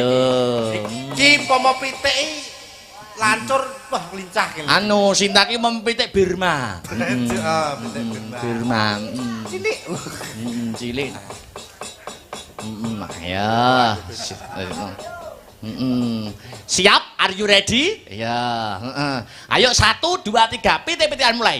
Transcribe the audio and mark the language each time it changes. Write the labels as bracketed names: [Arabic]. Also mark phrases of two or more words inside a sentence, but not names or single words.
[Javanese] Iki pomo pitik lancur wah lincah kene. Anu, Sinta ki mempitik Birma. Heeh, pitik Birma. Cilik. Cilik. Ayo. Siap? [English] Are you ready? [Javanese] Ya. Ayo 1 2 3 pitik-pitikan mulai.